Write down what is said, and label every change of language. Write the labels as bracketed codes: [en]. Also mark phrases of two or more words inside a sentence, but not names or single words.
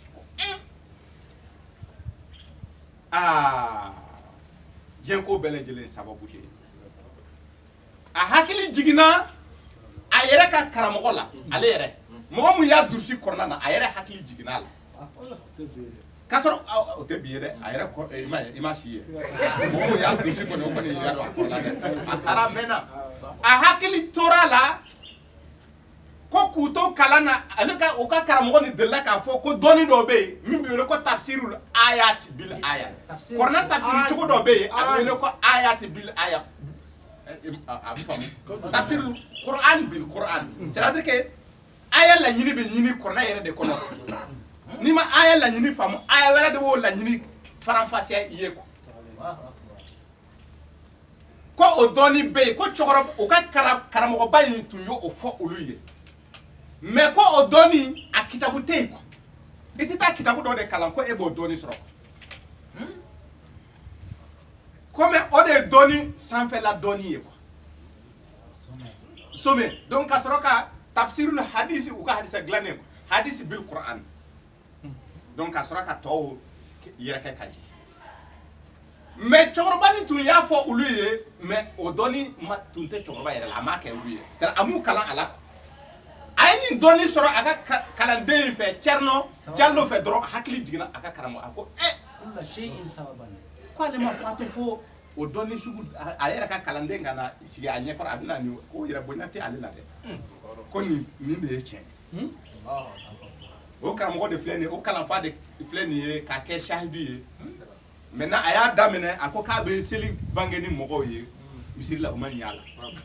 [bm] diɲɛ ko bɛɛ lajɛlen sababu de ye a hakili jiginna a yɛrɛ ka karamɔgɔ la ale yɛrɛ mɔgɔ min y'a durusi kɔnɔna na a yɛrɛ hakili jiginna a la k'a sɔrɔ o tɛ bi ye dɛ a yɛrɛ i ma si ye mɔgɔ min y'a durusi kɔnɔ o kɔni y'a dɔn a kɔnɔna dɛ a sara mɛnna a hakili tora a la ko k'u to kalan na ale ka o ka karamɔgɔ nin delila k'a fɔ ko dɔɔnin dɔ bɛ yen min bɛ wele ko [ar] تفسير الآيات بالآية [bm] kɔrɔna tafsiri cogo dɔ bɛ yen a bɛ wele ko [ar] الآيات بالآية [bm] a bɛ faamu [ar] تفسير القرآن بالقرآن [fr] c'est-à-dire que [bm] aya laɲini bɛ ɲini kɔrɔna yɛrɛ de kɔnɔ n'i ma aya laɲini faamu aya wɛrɛ de b'o laɲini faranfasiya i ye quoi ko o dɔɔnin bɛ yen ko cɛkɔrɔba o ka karamɔgɔba in tun y'o fɔ olu ye mais ko o dɔɔnin a kitabu tɛ yen quoi i tɛ taa kitabu dɔ de kalan ko e b'o dɔɔnin sɔrɔ komi o de ye dɔɔnin sanfɛla dɔɔnin ye quoi sommet donc ka sɔrɔ ka tafsirul hadisi u ka hadisa dilannen [ar] الحديث بالقرآن [bm] donc ka sɔrɔ ka tɔw yɛrɛ kɛ ka ji mais cɛkɔrɔba nin tun y'a fɔ olu ye mais o dɔɔnin tun tɛ cɛkɔrɔba yɛrɛ la a m'a kɛ olu ye c'est-à-dire a m'u kalan a la a ye nin dɔɔnin sɔrɔ a ka kalanden in fɛ Cerno Jallo fɛ dɔrɔn hakili jiginna a ka karamɔgɔ a ko ko ale ma fatu fo o dɔɔnin sugu a yɛrɛ ka kalanden ka na sigi a ɲɛkɔrɔ a bɛna nin ko yɛrɛ bonya tɛ ale la dɛ ko nin de ye tiɲɛ o karamɔgɔ de filɛ nin ye o kalanfa de filɛ nin ye k'a kɛ sahidu ye maintenant a y'a daminɛ a ko k'a bɛ seli bange ni mɔgɔw ye misiri la o ma ɲɛ a la